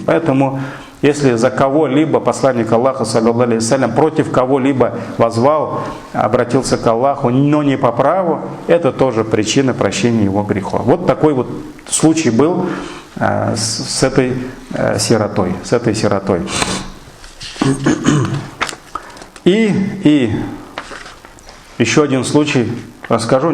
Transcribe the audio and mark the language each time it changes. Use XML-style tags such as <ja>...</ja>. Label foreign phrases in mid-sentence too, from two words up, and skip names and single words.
<ru>Поэтому, если за кого-либо посланник Аллаха,</ru> <ar>صلى الله عليه وسلم,</ar> <ru>против кого-либо возвал, обратился к Аллаху, но не по праву, это тоже причина прощения его грехов. Вот такой вот случай был с этой сиротой. И еще один случай расскажу.</ru>